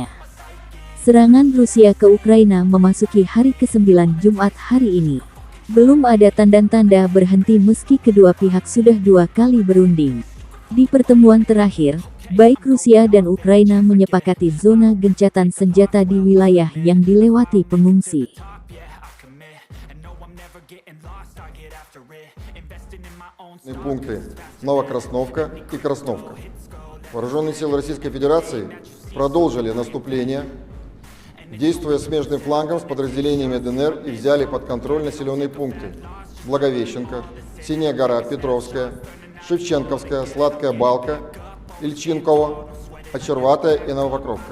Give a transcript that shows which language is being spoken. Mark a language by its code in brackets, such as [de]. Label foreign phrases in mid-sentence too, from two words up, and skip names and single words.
[id] Serangan Rusia ke Ukraina memasuki hari ke-9 Jumat hari ini. Belum ada tanda-tanda berhenti meski kedua pihak sudah 2 kali berunding. Di pertemuan terakhir, baik Rusia dan Ukraina menyepakati zona gencatan senjata di wilayah yang dilewati pengungsi. [ru] Пункты Новокрасновка и Красновка. Вооруженные силы Российской Федерации продолжили наступление, действуя смежным флангом с подразделениями ДНР и взяли под контроль населенные пункты Благовещенка, Синяя гора, Петровская, Шевченковская, Сладкая Балка, Ильчинково, Очерватая и Новопокровка.